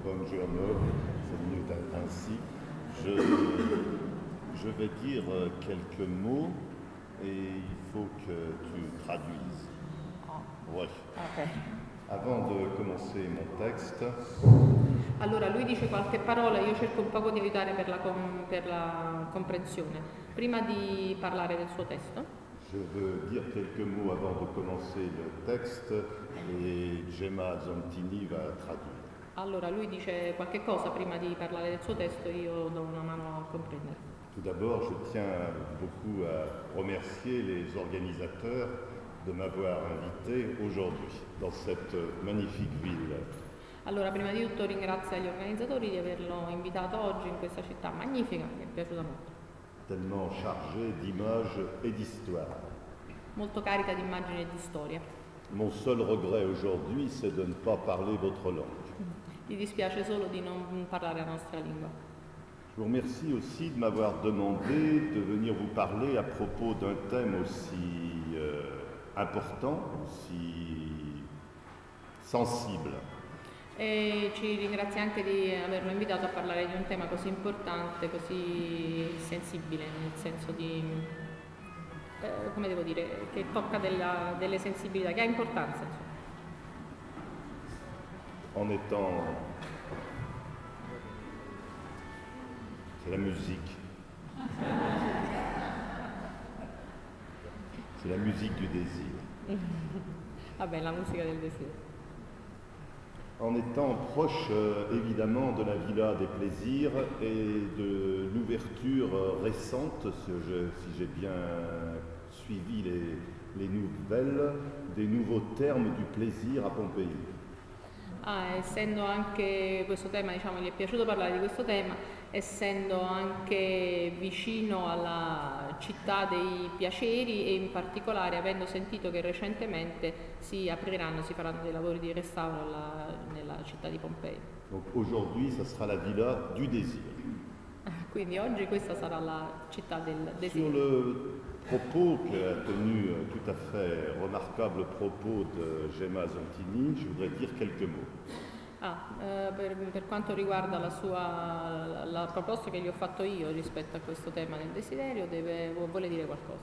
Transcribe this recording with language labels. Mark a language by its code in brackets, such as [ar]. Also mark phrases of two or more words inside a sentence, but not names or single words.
[it] buongiorno, [fr] c'est venu ainsi. Je vais dire quelques mots et il faut que tu traduises. Ouais. Ok. Avant de commencer mon texte, [it] Allora lui dice qualche parola, io cerco un poco di aiutare per la comprensione. Prima di parlare del suo testo, [fr] je veux dire quelques mots avant de commencer le texte et Gemma Zontini va traduire. [it] allora lui dice qualche cosa prima di parlare del suo testo, io do una mano a comprendere. [fr] Tout d'abord, je tiens beaucoup à remercier les organisateurs de m'avoir invité aujourd'hui dans cette magnifique ville. [it] Allora prima di tutto ringrazio gli organizzatori di averlo invitato oggi in questa città magnifica, mi è piaciuta molto. [fr] Tellement chargée d'images et d'histoire. [it] Molto carica di immagini e di storia. [fr] Mon seul regret aujourd'hui, c'est de ne pas parler votre langue. [it] Gli dispiace solo di non parlare la nostra lingua. [fr] Je vous remercie aussi de m'avoir demandé de venir vous parler à propos d'un thème aussi important, aussi sensible. [it] E ci ringrazia anche di averlo invitato a parlare di un tema così importante, così sensibile, nel senso di, come devo dire, che tocca delle sensibilità, che ha importanza, insomma. [fr] En étant... C'est la musique. C'est la musique du désir. [it] Vabbè, la musica del desiderio. [fr] En étant proche évidemment de la Villa des Plaisirs et de l'ouverture récente, si j'ai bien suivi les nouvelles, des nouveaux termes du plaisir à Pompéi. [it] Essendo anche questo tema, diciamo, gli è piaciuto parlare di questo tema, essendo anche vicino alla città dei piaceri e in particolare avendo sentito che recentemente si faranno dei lavori di restauro nella città di Pompei. [fr] Donc aujourd'hui, ça sera la Villa du Désir. [it] Quindi oggi questa sarà la città del desiderio. [fr] Sur le propos qu'a tenu tout à fait remarquable propos de Gemma Zontini, je voudrais dire quelques mots. [it] Per quanto riguarda la proposta che gli ho fatto io rispetto a questo tema del desiderio, vuole dire qualcosa.